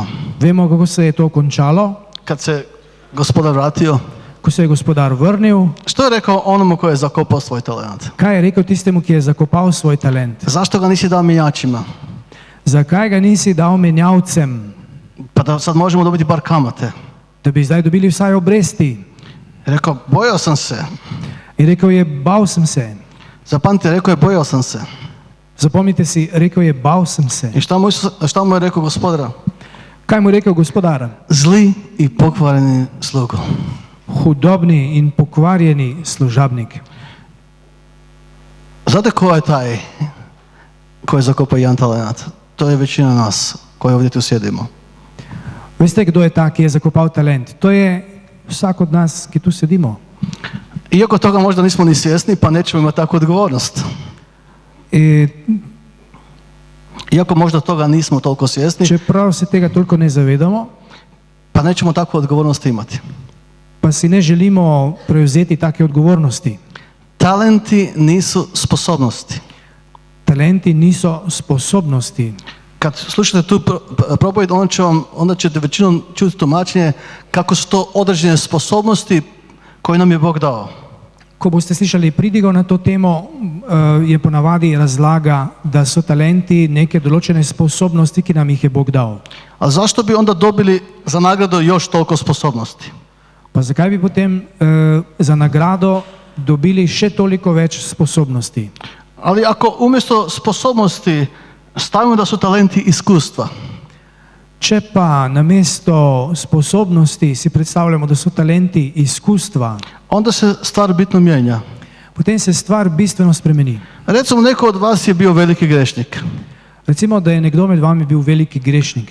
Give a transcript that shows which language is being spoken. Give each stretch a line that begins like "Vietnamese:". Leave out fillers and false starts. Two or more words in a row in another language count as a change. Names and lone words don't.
Slovenian: Vemo, kako se je to končalo.
Croatian: Kad se gospodar vratio.
Slovenian: Ko se je gospodar vrnil.
Croatian: Što je rekao onomu koji je zakopao svoj talent?
Slovenian: Kaj je rekel tistemu, ki je zakopal svoj talent?
Croatian: Zašto ga nisi dao menjačima?
Slovenian: Zakaj ga nisi dal menjavcem?
Croatian: Pa da sad možemo dobiti bar kamate.
Slovenian: Da bi zdaj dobili vsaj obresti.
Croatian: Rekao, bojao sam se.
Slovenian: I rekel je, bal sem se.
Croatian: Zapamtite, rekao je, bojao sam se.
Slovenian: Zapomnite si, rekel je, bal sem se.
Croatian: I šta mu je rekao gospodara?
Slovenian: Kaj mu je rekel gospodar?
Croatian: Zli i pokvareni slugo.
Slovenian: Hudobni in pokvarjeni služabnik.
Croatian: Znate ko je taj koji je zakopao 1 talent? To je većina nas koji ovdje tu sjedimo.
Slovenian: Veste, kdo je ta, ki je zakopal talent? To je vsak od nas, ki tu sedimo.
Croatian: Iako toga možda nismo ni svjesni, pa nećemo imati takvu odgovornost. Iako možda toga nismo toliko svjesni,
Slovenian: čeprav se tega toliko ne zavedamo,
Croatian: pa nećemo takvu odgovornost imati.
Slovenian: Pa si ne želimo prevzeti take odgovornosti.
Croatian: Talenti nisu sposobnosti.
Slovenian: Talenti niso sposobnosti.
Croatian: Kad slušate tu propovijed, onda ćete većinom čuti tumačenje kako su to određene sposobnosti koje nam je Bog dao.
Slovenian: Ko boste slišali pridigo na to temo, je ponavadi razlaga, da so talenti neke določene sposobnosti, ki nam jih je Bog dal.
Croatian: A zašto bi onda dobili za nagradu još toliko sposobnosti?
Slovenian: Pa zakaj bi potem za nagrado dobili še toliko več sposobnosti?
Croatian: Ali ako umjesto sposobnosti stavimo da su talenti iskustva.
Slovenian: Če pa namesto sposobnosti si predstavljamo, da so talenti izkustva,
Croatian: onda se stvar bitno mijenja.
Slovenian: Potem se stvar bistveno spremeni.
Croatian: Recimo, neko od vas je bio veliki grešnik.
Slovenian: Recimo, da je nekdo med vami bil veliki grešnik.